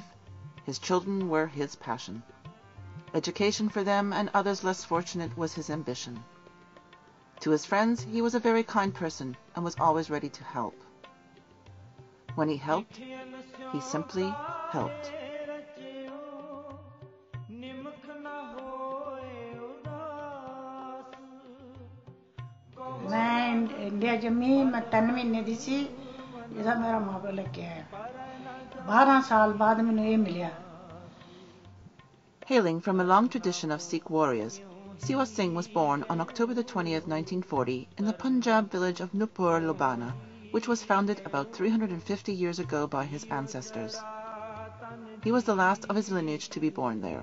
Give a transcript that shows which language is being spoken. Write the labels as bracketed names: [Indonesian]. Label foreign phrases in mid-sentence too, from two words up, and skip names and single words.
[English] His children were his passion. Education for them and others less fortunate was his ambition. To his friends, he was a very kind person and was always ready to help. When he helped, he simply helped. [Punjabi] ਮੈਂ ਇੰਡੀਆ ਜੰਮੀ ਮੈਂ 3 ਮਹੀਨੇ ਦੀ ਸੀ ਜਦਾ ਮੇਰਾ ਮਾਂ ਪਿਓ ਲੈਕੇ ਆਇਆ 12 ਸਾਲ ਬਾਅਦ ਮੈਨੂੰ ਇਹ ਮਿਲਿਆ. [English] Hailing from a long tradition of Sikh warriors, Siwa Singh was born on October the 20th, 1940 in the Punjab village of Nupur Lubana, which was founded about 350 years ago by his ancestors. He was the last of his lineage to be born there.